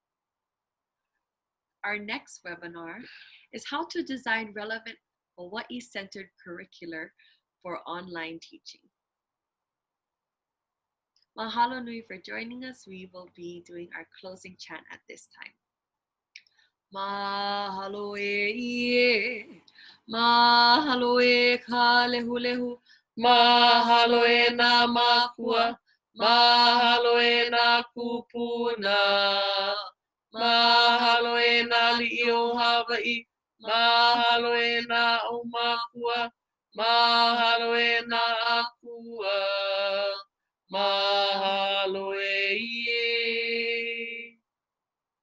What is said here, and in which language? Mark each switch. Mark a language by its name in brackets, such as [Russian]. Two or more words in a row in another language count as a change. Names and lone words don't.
[English] Our next webinar is how to design relevant Hawaii-centered curricular for online teaching. [Hawaiian] Mahalo nui [English] for joining us. We will be doing our closing chant at this time. [Hawaiian] Mahalo e ie, mahalo e ka lehu lehu, mahalo e nā makua, mahalo e nā kūpuna, mahalo e nā li'i o Hawai, mahalo e nā o makua, mahalo e nā akua, mahalo e ie.